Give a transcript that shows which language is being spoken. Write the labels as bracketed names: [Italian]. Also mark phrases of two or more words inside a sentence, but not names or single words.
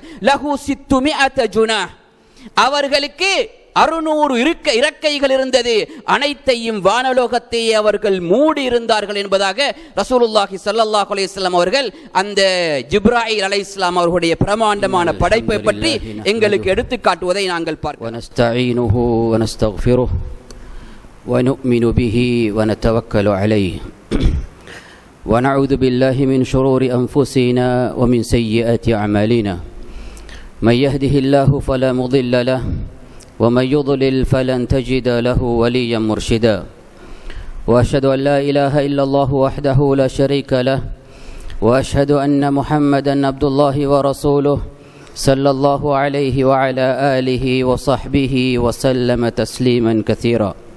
[Arabic] له ستمائة جناح, [Tamil] அவர்களுக்கு 600 இறக்கைகள் இருந்தது. அனைத்தையும் வானலோகத்தை அவர்கள் மூடி இருந்தார்கள் என்பதாக [Arabic] رسول الله صلى الله عليه وسلم [Tamil] அவர்கள் அந்த ஜிப்ராயில் அலைஹிஸ்ஸலாம் அவர்களுடைய பிரமாண்டமான படைப்பை பற்றி எங்களுக்கு எடுத்து காட்டுவதை நாங்கள் பார்க்கிறோம். [Arabic] ونستعينه ونستغفره ونؤمن به ونتوكل عليه ونعوذ بالله من شرور أنفسنا ومن سيئات أعمالنا من يهده الله فلا مضل له ومن يضلل فلن تجد له وليا مرشدا وأشهد أن لا إله إلا الله وحده لا شريك له وأشهد أن محمدا عبد الله ورسوله صلى الله عليه وعلى آله وصحبه وسلم تسليما كثيرا.